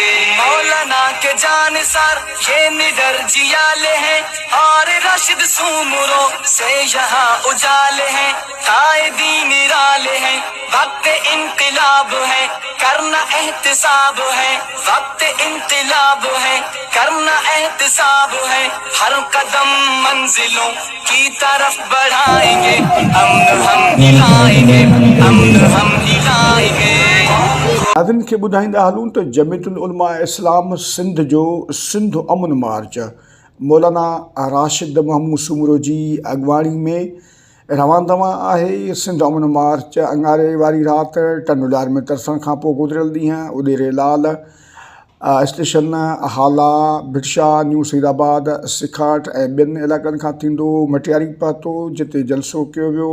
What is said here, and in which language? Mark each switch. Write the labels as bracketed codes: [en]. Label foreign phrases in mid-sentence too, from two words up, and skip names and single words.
[ur] مولانا کے جانثار یہ نڈر جیالے ہیں، اور راشد سومروں سے یہاں اجالے ہیں، قائدین نرالے ہیں، وقت انقلاب ہے، کرنا احتساب ہے، وقت انقلاب ہے، کرنا احتساب ہے، ہر قدم منزلوں کی طرف بڑھائیں گے، امن ہم ہلائیں گے، امن ہم ہلائیں گے۔ [sd] ناظرین کے ॿुधाईंदा हलूं त जमियत उलमा इस्लाम सिंध जो सिंध अमन मार्च मौलाना राशिद मोहम्मद सूमरो जी अॻुवाणी में रवानदवा आहे। सिंध अमन मार्च अंगारे वारी राति टनुलियार में तरसण खां पोइ गुज़िरियल ॾींहुं उॾेरे लाल स्टेशन हाला भिटशा न्यू सईदाबाद सिखाट ऐं ॿियनि इलाइक़नि खां थींदो मटियारी पहुतो, जिते जलसो कयो वियो।